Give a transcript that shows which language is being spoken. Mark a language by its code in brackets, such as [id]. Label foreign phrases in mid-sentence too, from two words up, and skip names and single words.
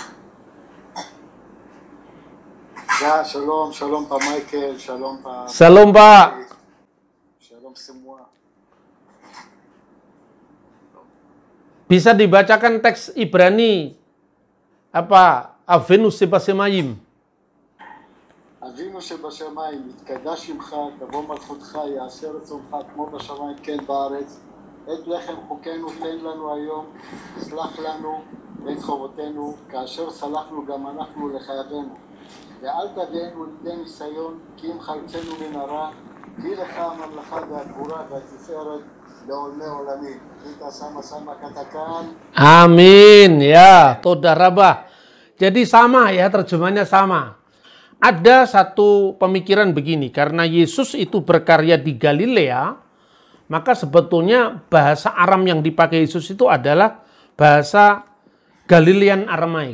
[id] Ya, shalom, shalom Pak Michael, shalom Pak. Shalom Pak. Shalom semua. Bisa dibacakan teks Ibrani apa? [he] אבינו שבשמיים. אבינו שבשמיים, יתקדש שמך, תבוא מלכותך, יעשה רצונך כמו בשמיים כן בארץ. את לחם חוקנו תן לנו היום, סלח לנו את חובותינו, כאשר סלחנו גם אנחנו לחייבינו. ואל תביאנו לידי ניסיון, כי אם חלצנו מן הרע, כי לך הממלכה והגבורה והתפארת לעולמי עולמים. [id] kita sama-sama katakan. Amin ya, [he] תודה רבה. [id] Jadi sama ya, terjemahnya sama. Ada satu pemikiran begini, karena Yesus itu berkarya di Galilea, maka sebetulnya bahasa Aram yang dipakai Yesus itu adalah bahasa Galilean Aramaik.